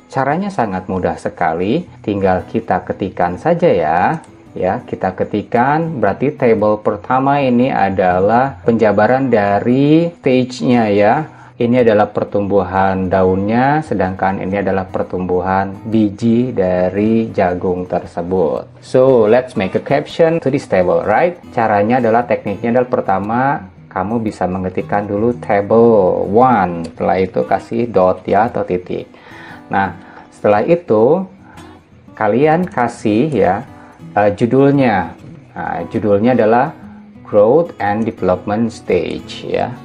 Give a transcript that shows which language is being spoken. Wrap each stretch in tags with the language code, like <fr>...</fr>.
<id>Caranya sangat mudah sekali, tinggal kita ketikkan saja ya. Ya, kita ketikkan, berarti table pertama ini adalah penjabaran dari stage-nya ya. Ini adalah pertumbuhan daunnya, sedangkan ini adalah pertumbuhan biji dari jagung tersebut.</id> <en>So, let's make a caption to this table, right?</en> <id>Caranya adalah, tekniknya adalah pertama, kamu bisa mengetikkan dulu table 1, setelah itu kasih dot ya atau titik. Nah, setelah itu kalian kasih ya judulnya. Nah, judulnya adalah Growth and Development Stage ya.</id>